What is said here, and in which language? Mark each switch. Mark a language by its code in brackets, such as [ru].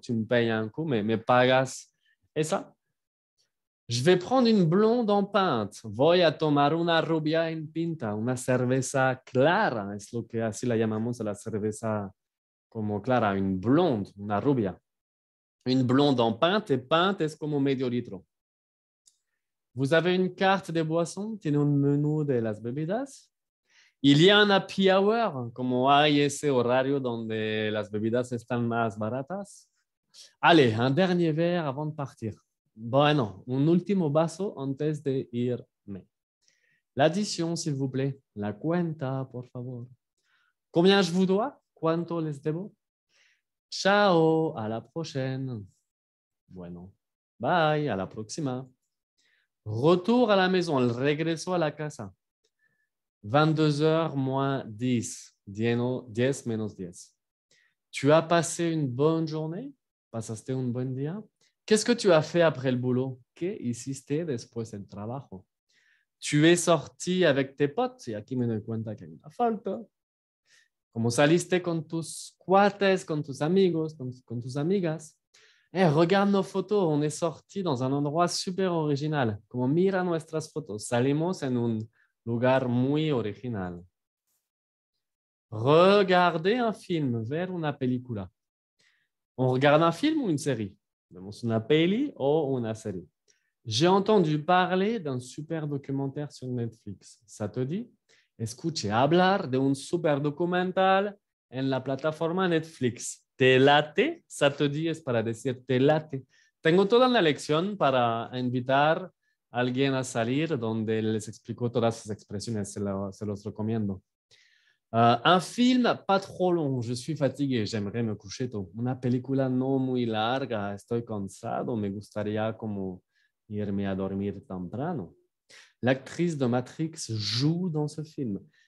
[fr] Tu me payes un coup, [es] me pagas esa. [fr] Je vais prendre une blonde en pinte. [es] Voy a tomar una rubia en pinta, una cerveza clara. Es lo que así la llamamos a la cerveza como clara, [fr] une blonde, [es] una rubia. [fr] Une blonde en pinte, et pinte [es] es como medio litro. [fr] Vous avez une carte de boissons, [es] tiene un menú de las bebidas. [fr] Il y a un happy hour, [es] como hay ese horario donde las bebidas están más baratas. [fr] Allez, un dernier verre avant de partir. [es] Bueno, un último vaso antes de irme. [fr] L'addition, s'il vous plaît. [es] La cuenta, por favor. [fr] Combien je vous dois? [es] ¿Cuánto les debo? Ciao, [fr] à la prochaine. [es] Bueno, bye, à la próxima. [fr] Retour à la maison, [es] el regreso a la casa. [fr] 22h moins 10, [es] 10 menos 10. [fr] Tu as passé une bonne journée? [es] ¿Pasaste un buen día? [fr] Qu'est-ce que tu as fait après le boulot? [es] ¿Qué hiciste después del trabajo? [fr] Tu es sorti avec tes potes? [es] Y aquí me doy cuenta que hay una falta. Como saliste con tus cuates, con tus amigos, con tus amigas. [fr] Regarde nos photos, on est sorti dans un endroit super original. [es] Como mira nuestras fotos, salimos en un lugar muy original. [fr] Regarder un film, [es] ver una película. [fr] On regarde un film ou une série? [es] Vemos una peli o una série. [fr] J'ai entendu parler d'un super documentaire sur Netflix. Ça te dit? [es] Escuché hablar de un super documental en la plataforma Netflix. ¿Te late? [fr] Ça te dit [es] es para decir te late. Tengo toda una lección para invitar alguien a salir donde les explicó todas sus expresiones, se los recomiendo. [fr] Un film pas trop long, je suis fatigué, j'aimerais me coucher tôt. [es] Una película no muy larga, estoy cansado, me gustaría como irme a dormir temprano. [fr] L'actrice de Matrix joue dans ce film.